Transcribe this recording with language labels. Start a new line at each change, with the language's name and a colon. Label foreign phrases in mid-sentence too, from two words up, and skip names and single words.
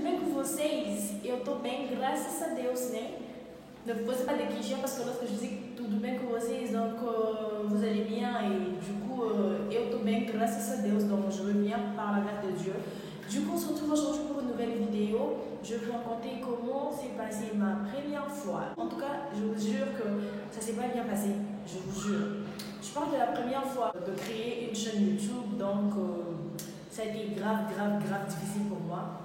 Portuguese: vocês, eu tô bem, graças a Deus, né?
French: Ne vous posez pas de questions parce que lorsque je dis tout bien
Portuguese: com vocês,
French: donc vous allez bien et du coup,
Portuguese: eu tô bem, graças a Deus,
French: donc je vais bien par la grâce de Dieu. Du coup, on se retrouve aujourd'hui pour une nouvelle vidéo. Je vais vous raconter comment s'est passée ma première fois. En tout cas, je vous jure que ça s'est pas bien passé, je vous jure. Je parle de la première fois de créer une chaîne YouTube, donc ça a été grave difficile pour moi.